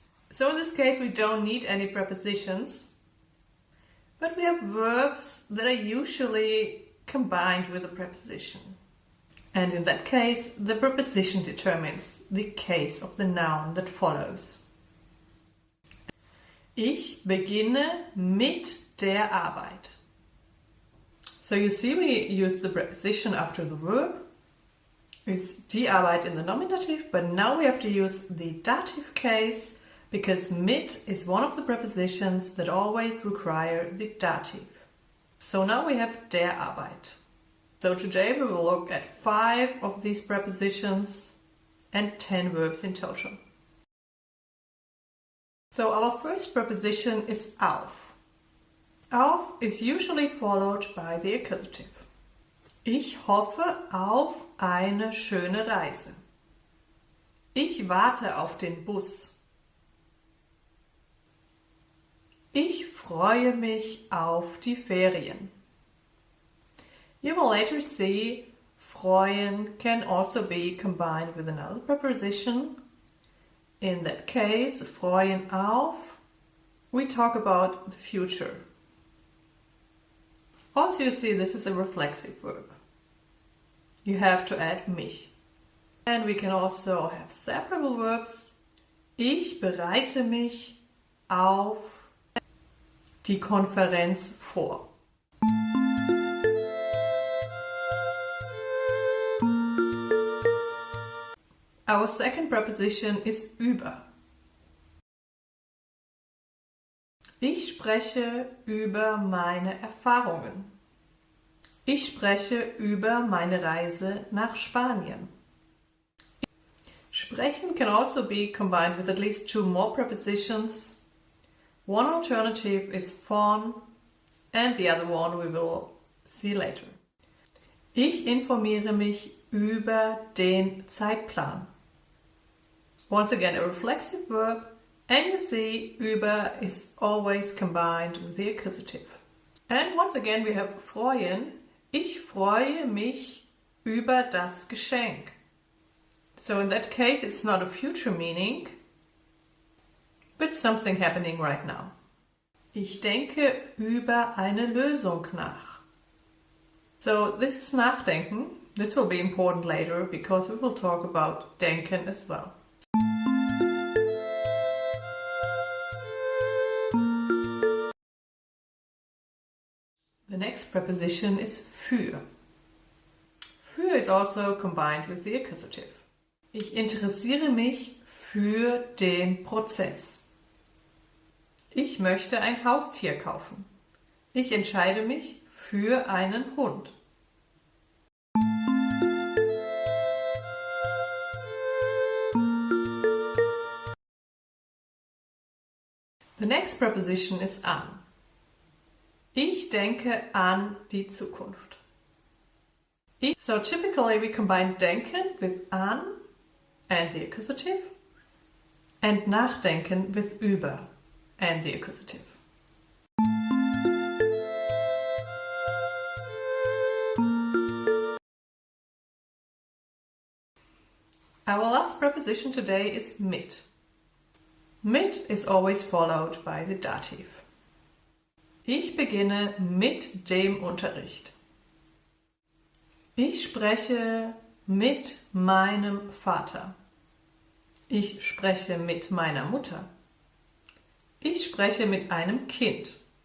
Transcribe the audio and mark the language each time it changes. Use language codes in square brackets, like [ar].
[en] So in this case we don't need any prepositions, but we have verbs that are usually combined with a preposition. And in that case, the preposition determines the case of the noun that follows. [de] Ich beginne mit der Arbeit. [en] So you see we use the preposition after the verb. It's [de] die Arbeit [en] in the nominative, but now we have to use the dative case because mit is one of the prepositions that always require the dative. So now we have [de] der Arbeit. [en] So today we will look at 5 of these prepositions and 10 verbs in total. So our first preposition is auf. Auf is usually followed by the accusative. [de] Ich hoffe auf eine schöne Reise. Ich warte auf den Bus. Ich freue mich auf die Ferien. [en] You will later see freuen can also be combined with another preposition. In that case, freuen auf, we talk about the future. Also you see this is a reflexive verb. You have to add mich. And we can also have separable verbs. [de] Ich bereite mich auf die Konferenz vor. [en] Our second preposition is über. [de] Ich spreche über meine Erfahrungen. Ich spreche über meine Reise nach Spanien. [en] Sprechen can also be combined with at least 2 more prepositions. One alternative is von, and the other one we will see later. [de] Ich informiere mich über den Zeitplan. [en] Once again, a reflexive verb, and you see über is always combined with the accusative. And once again we have freuen. [de] Ich freue mich über das Geschenk. [en] So in that case it's not a future meaning, but something happening right now. [de] Ich denke über eine Lösung nach. [en] So this is nachdenken. This will be important later because we will talk about denken as well. The next preposition is für. Für is also combined with the accusative. [de] Ich interessiere mich für den Prozess. Ich möchte ein Haustier kaufen. Ich entscheide mich für einen Hund. [en] The next preposition is an. [de] Ich denke an die Zukunft. [en] So typically we combine denken with an and the accusative, and nachdenken with über and the accusative. Our last preposition today is mit. Mit is always followed by the dative. [de] Ich beginne mit dem Unterricht. Ich spreche mit meinem Vater. Ich spreche mit meiner Mutter. Ich spreche mit einem Kind.